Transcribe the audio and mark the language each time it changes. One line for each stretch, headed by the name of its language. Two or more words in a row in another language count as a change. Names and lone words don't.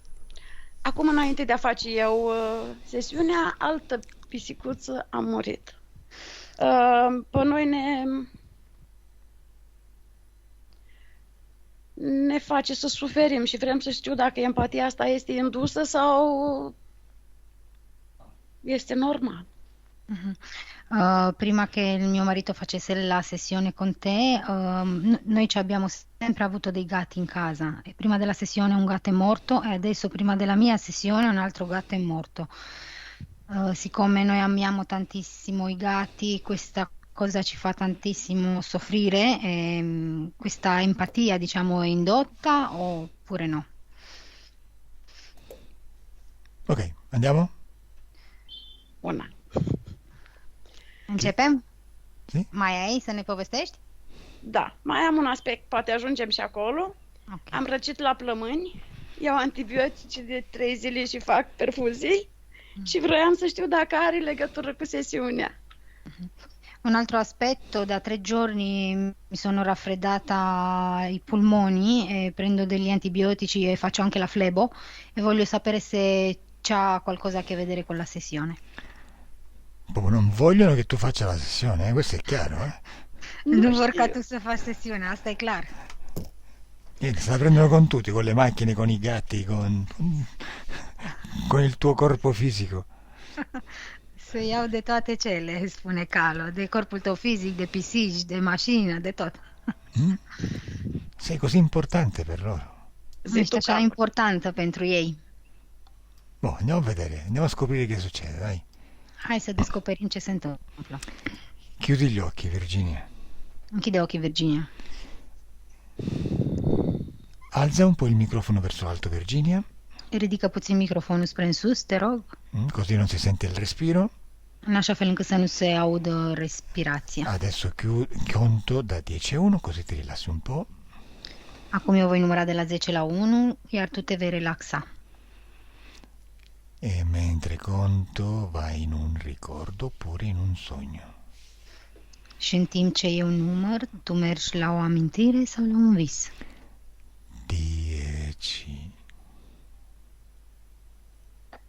Romanian: Acum, înainte de a face eu sesiunea, altă pisicuță a murit. Pe noi ne face să suferim și vrem să știu dacă empatia asta este indusă sau este normal.
Italian: Prima che il mio marito facesse la sessione con te, noi ci abbiamo sempre avuto dei gatti in casa. E prima della sessione un gatto è morto e adesso prima della mia sessione un altro gatto è morto. Siccome noi amiamo tantissimo i gatti, questa cosa ci fa tantissimo soffrire, questa empatia, diciamo, è indotta oppure no? Ok, andiamo? Una.
Romanian: Începem?
Italian: Si?
Romanian: Mai ai să ne povestești? Da, mai am un aspect, poate ajungem și acolo. Okay. Am răcit la plămâni, iau antibiotice de 3 zile și fac perfuzii și vroiam să știu dacă are legătură cu sesiunea.
Italian: Un altro aspetto, da 3 giorni mi sono raffreddata i polmoni e prendo degli antibiotici e faccio anche la flebo e voglio sapere se c'ha qualcosa a che vedere con la sessione. Proprio non vogliono che tu faccia la sessione, questo è chiaro, eh?
Romanian: Nu vor ca tu să faci sesiunea, asta e clar.
Italian: Se la prendono con tutti, con le macchine, con i gatti, con il tuo corpo fisico.
Romanian: Să iau de toate cele, spune Calo, de corpul tău fizic, de pisici, de mașină, de tot.
Italian: Sei così importante per loro.
Romanian: Ești așa importantă pentru ei.
Italian: Boh, andiamo a vedere, andiamo a scoprire che succede, dai.
Romanian: Hai să descoperim ce se întâmplă.
Italian: Chiudi gli occhi, Virginia.
Romanian: Închide ochii, Virginia.
Italian: Alza un po' il microfono verso l'alto, Virginia.
Romanian: Ridică puțin microfonul spre în sus, te rog.
Italian: Così non si sente il respiro.
Romanian: În așa fel încât să nu se audă respirația.
Italian: Adesso conto da 10 a 1, così ti rilassi un po'.
Romanian: Acum eu voi număra de la 10 la 1, iar tu te vei relaxa.
Italian: E mentre conto vai in un ricordo oppure in un sogno.
Romanian: Și în timp ce eu număr, tu mergi la o amintire sau la un vis. 10